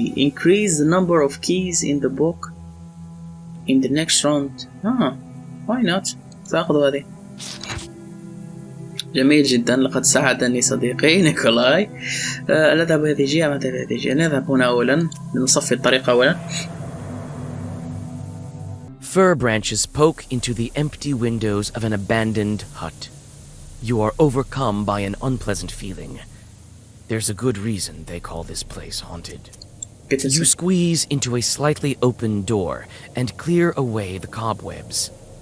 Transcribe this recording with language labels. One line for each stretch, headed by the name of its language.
English: Increase the number of keys in the book in the next round. Why not?
Arabic: سأخذ هذه. جميل جدا، لقد ساعدني صديقي نيكولاي. نذهب هذه الجهة أم هذه الجهة؟ نذهب هنا أولا، نصفي الطريق أولا.
English: Fir branches poke into the empty windows of an abandoned hut. You are overcome by an unpleasant feeling. There's a good reason they call this place haunted. You squeeze into a slightly open door and clear away the cobwebs.